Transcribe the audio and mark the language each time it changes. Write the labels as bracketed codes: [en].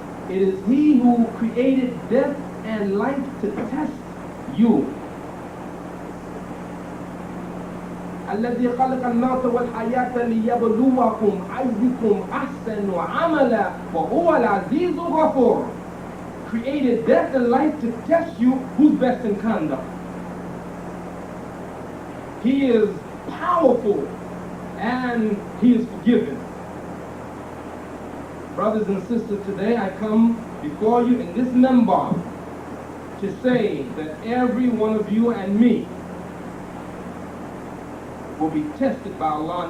[en] It is He who created death and life to test you. [ar] الذي خلق الموت والحياة ليبلوكم أيكم أحسن عملا وهو العزيز الغفور. [en] Created death and life to test you who's best in conduct. He is powerful and He is forgiving. Brothers and sisters, today I come before you in this member to say that every one of you and me will be tested by Allah.